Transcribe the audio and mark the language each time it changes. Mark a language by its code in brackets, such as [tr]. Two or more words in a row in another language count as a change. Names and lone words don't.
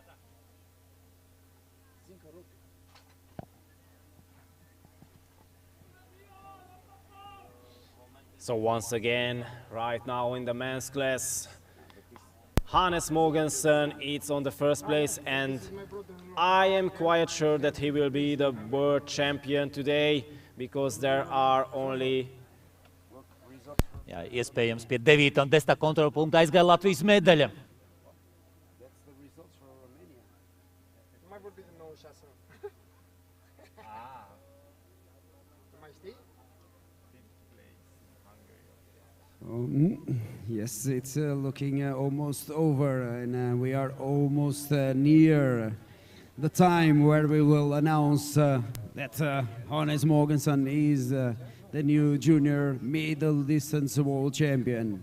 [en] So once again, right now in the men's class, Hannes Mogensen is on the first place, and I am quite sure that he will be the world champion today because there are only [lv] Jā, iespējams pie 9. un 10. kontrolpunkta aizgāja Latvijas medaļa. [ro] Nu mai vorbim de 96. Nu mai știi? [en] Yes, it's looking almost over, and we are almost near the time where we will announce that Hannes Mogensen is the new junior middle distance world champion.